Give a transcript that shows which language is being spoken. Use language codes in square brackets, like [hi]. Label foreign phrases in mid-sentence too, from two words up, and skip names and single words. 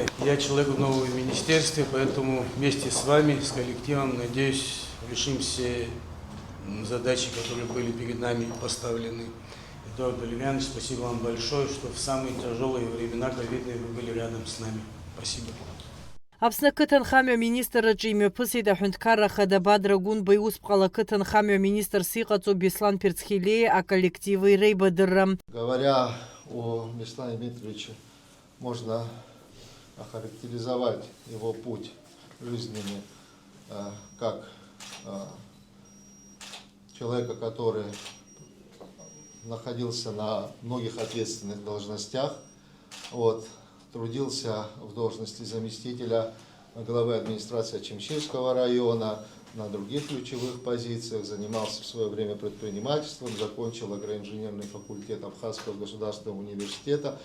[ru] Я человек в новом министерстве, поэтому вместе с вами, с коллективом, надеюсь, решим все задачи, которые были перед нами поставлены. Эдуард Валерьянович, спасибо вам большое, что в самые тяжелые времена ковидные вы были рядом с нами. Спасибо. [ab] Аԥсны ақыҭанхамҩа аминистрраҿы имҩаԥысит аҳәынҭқарра Хада Бадра Гәынба иусԥҟала ақыҭанхамҩа аминистрс иҟаҵоу Беслан Перцхилиа аколлектив иреибадырра. [ru] Говоря о Беслане Дмитриевиче, можно охарактеризовать его путь жизненный как человека, который находился на многих ответственных должностях, трудился в должности заместителя главы администрации Ачимчейского района, на других ключевых позициях, занимался в свое время предпринимательством, закончил агроинженерный факультет Абхазского государственного университета.